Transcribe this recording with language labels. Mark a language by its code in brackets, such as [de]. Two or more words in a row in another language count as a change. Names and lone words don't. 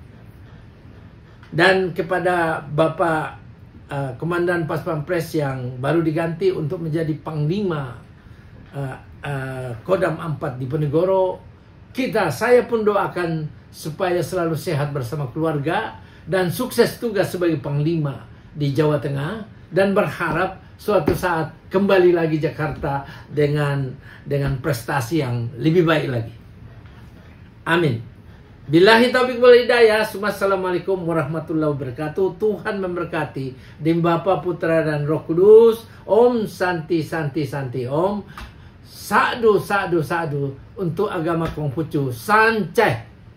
[id] Dan kepada Bapak Komandan Pas Pampres yang baru diganti untuk menjadi Panglima Kodam 4 di Ponegoro, saya pun doakan supaya selalu sehat bersama keluarga dan sukses tugas sebagai Panglima di Jawa Tengah, dan berharap suatu saat kembali lagi Jakarta dengan prestasi yang lebih baik lagi. Amin. [ar] بالله التوفيق والهداية. السلام عليكم ورحمة الله وبركاته. [id] Tuhan memberkati. Dim Bapa, Putra dan Roh Kudus. [sa] ॐ शान्तिः शान्तिः शान्तिः ॐ. [pi] Sadu Sadu Sadu [id] untuk agama Konghucu. Sancai.